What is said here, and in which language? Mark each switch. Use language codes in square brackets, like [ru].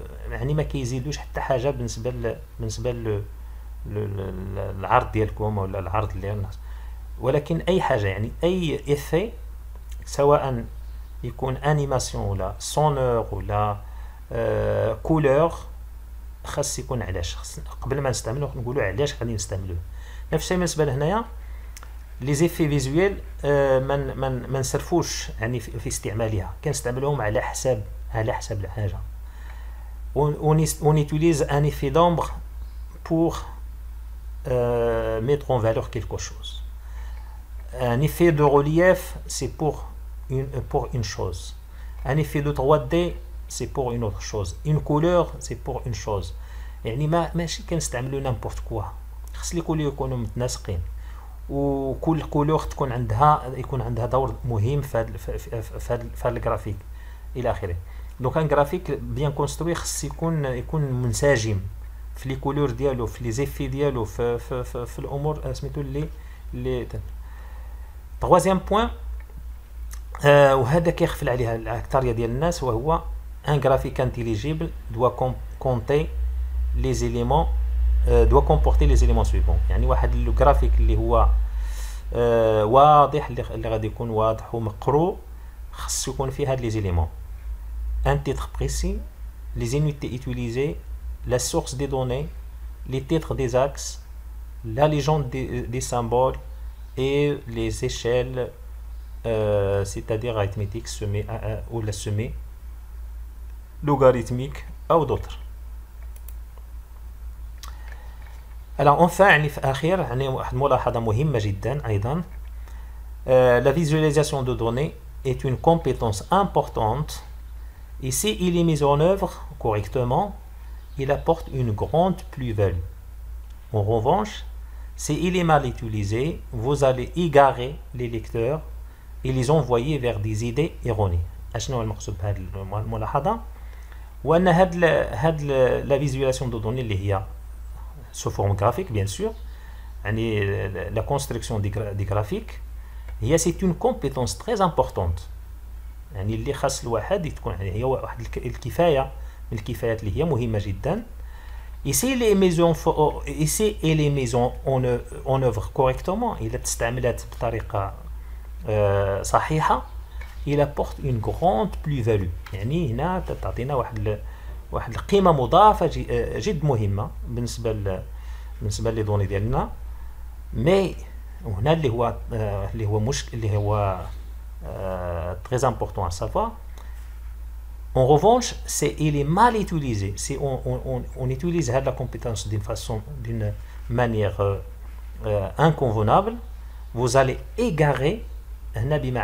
[ar] يعني ما كيزيدوش حتى حاجة بالنسبة للعرض ديالكم ولا العرض ديال الناس، ولكن أي حاجة يعني أي إفي سواء يكون انيماسيون ولا سونور ولا كولور خاص يكون علاش قبل ما نستعملوه نقولوا علاش غادي نستعملوه. نفس الشيء بالنسبه لهنايا لي زيفي فيزويل ما نصرفوش يعني في استعمالها، كنستعملوهم على حساب الحاجه. [fr] on utilise un effet d'ombre pour mettre en valeur quelque chose. Un effet de relief c'est pour une chose. Un effet de 3D c'est pour une autre chose. Une couleur c'est pour une chose. [ar] يعني ماشي كنستعملوا نامبورت كوا، خص لي كولور يكونوا متناسقين وكل كولور يكون عندها دور مهم في هذا الجرافيك الى اخره. دونك ان جرافيك بيان كونستروي خص يكون منسجم في لي كولور ديالو، في لي زيفي ديالو، في الامور سميتو اللي troisième point وهذا كيغفل عليها الاكثريه ديال الناس، وهو un graphique intelligible doit compter les éléments doit comporter les éléments suivants. [fr] يعني واحد الجرافيك اللي هو واضح اللي غادي يكون واضح ومقروء خص يكون فيه هاد لي زيليمون: un titre précis, les unités utilisées, la source des données, les titres des axes, la légende des symboles et les échelles c'est-à-dire arithmétique semée ou la semée logarithmique ou d'autres. [ar] Alors enfin يعني في الأخير يعني واحد ملاحظة مهمة جدا أيضا. [fr] La visualisation de données est une compétence importante et si il est mis en œuvre correctement, il apporte une grande plus-value. En revanche, si il est mal utilisé, vous allez égarer les lecteurs et les envoyer vers des idées erronées. [ar] أشنو المقصود بهذه الملاحظة؟ وأن هاد la visualisation de données اللي هي sous forme graphique bien sûr، يعني la construction des graphiques c'est une compétence très importante، يعني اللي خاص الواحد تكون يعني هي واحد الكفاية من الكفايات اللي هي مهمة جدا. Ici elle est mise en œuvre correctement، إذا استعملت بطريقة صحيحة il apporte une grande plus-value، يعني هنا تعطينا واحد القيمة مضافة جد مهمة بالنسبة لي دوني ديالنا. [fr] مي هنا اللي هو très important à savoir En revanche, il est mal utilisé. Si on utilise la compétence d'une manière inconvenable, vous allez égarer هنا